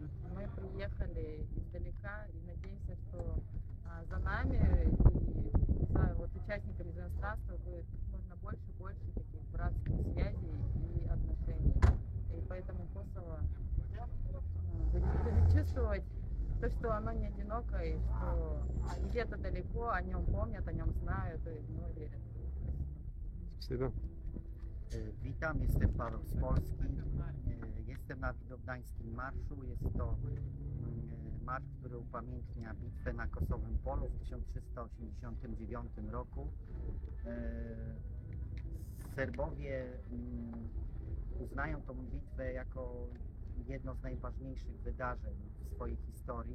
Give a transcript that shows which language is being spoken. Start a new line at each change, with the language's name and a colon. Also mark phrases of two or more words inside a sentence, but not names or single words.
Russian: Мы приехали издалека и надеемся, что за нами и за участниками иностранства будет как можно больше таких братских связей и отношений. И поэтому Косово будет чувствовать то, что оно не одиноко, и что где-то далеко о нем помнят, о нем знают и в него верят. Спасибо.
Polish: Witam, jestem Paweł z Polski. Jestem na Widowdańskim Marszu. Jest to marsz, który upamiętnia bitwę na Kosowym Polu w 1389 roku. Serbowie uznają tą bitwę jako jedno z najważniejszych wydarzeń w swojej historii.